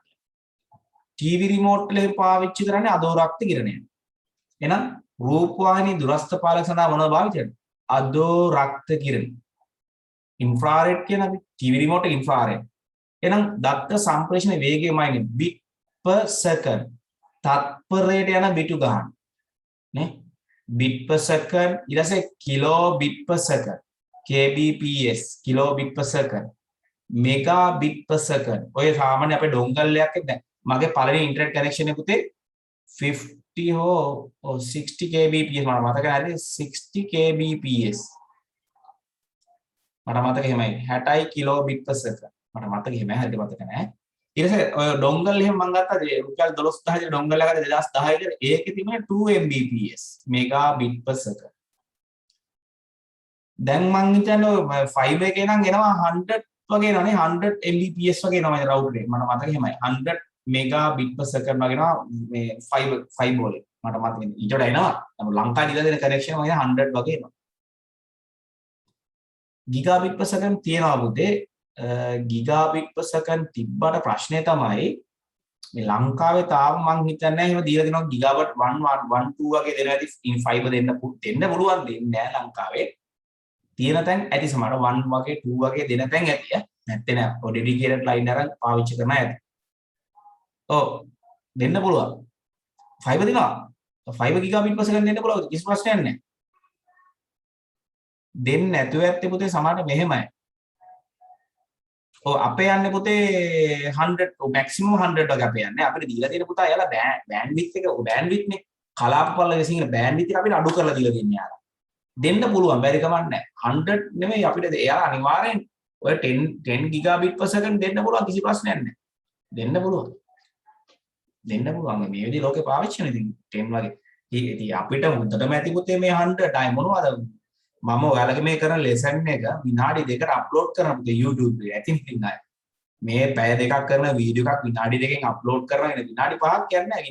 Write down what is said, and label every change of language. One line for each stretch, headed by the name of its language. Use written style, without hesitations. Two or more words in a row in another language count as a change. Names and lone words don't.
Sinhala: ටීවී රිමෝට් වල පාවිච්චි කරන්නේ අදෝරක්ත කිරණය. එහෙනම් රූපවාහිනී දුරස්ථ පාලක සඳහා මොනවද භාවිත කරන්නේ? අදෝරක්ත කිරණ. ඉන්ෆ්‍රාරෙඩ් කියන අපි ටීවී රිමෝට් එක ඉන්ෆ්‍රාරෙඩ්. එහෙනම් දත්ත සම්ප්‍රේෂණ වේගයමයි
English: bit per second.
Sinhala: තත්පරයට යන බිටු ගන්න. නේ?
English: bit per second
Sinhala: ඊට පස්සේ
English: kilobit per second. kbps kilobit per second. megabit per second.
Sinhala: ඔය සාමාන්‍ය අපේ ඩොංගල්ලයක් දැන් මගේ පළවෙනි ඉන්ටර්නෙට් කනෙක්ෂන් එක උතේ 50 හෝ 60 kbps මට මතක නැහැ 60 kbps මට මතක එහෙමයි 60
English: kilobit per second
Sinhala: මට මතක එහෙමයි හරියට මතක නැහැ ඊට පස්සේ ඔය ඩොංගල් එහෙම මම ගත්තා රුපියල් 12000 ගේ ඩොංගල් එකකට 2010 ගේ ඒකේ තිබුණේ 2
English: mbps megabit per second
Sinhala: දැන් මං හිතන්නේ ඔය 5 එකේ නම් එනවා 100 වගේ එනවනේ 100 mbps වගේ එනවා මේ රවුටර් එක මට මතක එහෙමයි 100
English: megabit per second
Sinhala: වගේ එනවා මේ 5 වල මට මතක ඊට වඩා එනවා ලංකාවේ ඉඳලා දෙන කනෙක්ෂන් වගේ 100 වගේ එනවා
English: gigabit per second
Sinhala: තියනවා පුතේ
English: gigabit per second
Sinhala: තිබ්බට ප්‍රශ්නේ තමයි මේ ලංකාවේ තාම මං හිතන්නේ එහෙම දීලා දෙනවා gigabit 1 2 වගේ දෙනවා ඇති fiber දෙන්න පුළුවන් දෙන්නේ නැහැ ලංකාවේ තියෙන තැන් ඇති සමහර 1 වගේ 2 වගේ දෙන තැන් ඇති නැත්නම් නෑ ඔය
English: dedicated line
Sinhala: අරන් පාවිච්චි කරන ඇති ඔව් දෙන්න පුළුවන් fiber දෙනවා 5
English: gigabit per second
Sinhala: දෙන්න පුළුවන් කිසි ප්‍රශ්නයක් නැහැ දෙන්නේ නැතුව ඇත්තේ පුතේ සමහරට මෙහෙමයි. ඔව් අපේ යන්නේ පුතේ 100 maximum 100 වගේ අපේ යන්නේ. අපිට දීලා තියෙන පුතා එයාලා බෑන්ඩ්විඩ්ත් එක බෑන්ඩ්විඩ්ත් නේ කලාපපල්ලගේ සිංහල බෑන්ඩ්විඩ්ත් එක අපිට අඩු කරලා දීලා දෙන්නේ යාලා. දෙන්න පුළුවන් බැරි කමක් නැහැ. 100 නෙමෙයි අපිට එයාලා අනිවාර්යෙන් ඔය 10
English: gigabit per second
Sinhala: දෙන්න පුළුවන් කිසි ප්‍රශ්නයක් නැහැ. දෙන්න පුළුවන්. දෙන්න පුළුවන් මේ විදිහේ ලෝකේ පාවිච්චි කරන ඉතින් 10 වගේ. ඉතින් අපිට මුදටම ඇති පුතේ මේ 100 ටයිම් මොනවද මම ඔයාලගේ මේ කරන ලෙසන් එක විනාඩි 2කට අප්ලෝඩ් කරනවා පුතේ YouTube එකේ. ඇතින් ඉතින් අය මේ පැය දෙකක් කරන වීඩියෝ එකක් විනාඩි 2කින් අප්ලෝඩ් කරනවා කියන විනාඩි 5ක් යන්නේ නැහැ.